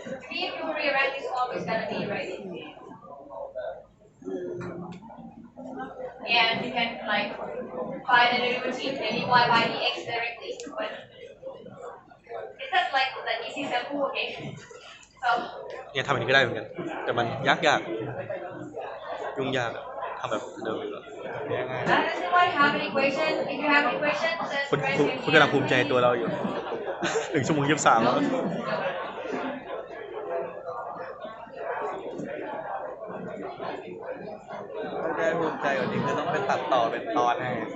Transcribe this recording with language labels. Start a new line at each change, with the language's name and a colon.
English: If you rearrange this form, it's gonna be right. And you can like find the derivative and dy by dx directly. But it's not like the easy simple, okay? So
Thai: เนี่ยทำแบบนี้ก็ได้เหมือนกัน แต่มันยากยุ่งยากอะทำแบบเดิมเลยเหรอ
English: that is why you have an equation. If you have an equation, just
Thai: คุณ
English: press
Thai: คุณกำลังภูมิใจในตัวเราอยู่ 1 ชั่วโมง 23 แล้ว ถ้าได้ภูมิใจกว่านี้คือต้องไปตัดต่อเป็นตอนให้